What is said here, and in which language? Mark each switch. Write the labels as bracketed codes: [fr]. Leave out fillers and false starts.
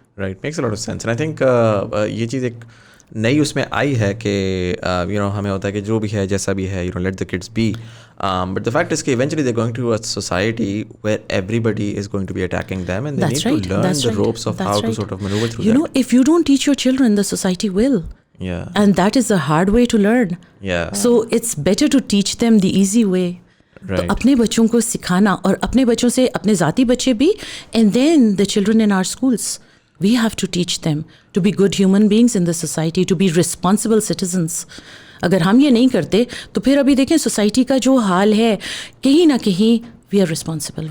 [en] Right, makes a lot of sense. And I think [ur] یہ چیز ایک نئی اس میں آئی ہے کہ ہمیں ہوتا ہے کہ جو بھی ہے [en] جیسا بھی ہے let the kids be, but the fact is کہ eventually they going to a society where everybody is going to be attacking them and they need to learn the ropes of how to sort of maneuver through that. If you don't teach your children, the society will. Yeah. And that is a hard way to learn. Yeah. So it's better to teach them the easy way. Right. [ur] تو اپنے بچوں کو سکھانا, اور اپنے بچوں سے اپنے ذاتی بچے بھی, [en] and then the children in our schools. We have to teach them to be good human beings in the society, to be responsible citizens. [ur] اگر ہم یہ نہیں کرتے تو پھر ابھی دیکھیں سوسائٹی کا جو حال ہے, کہیں نہ کہیں [en] we are responsible.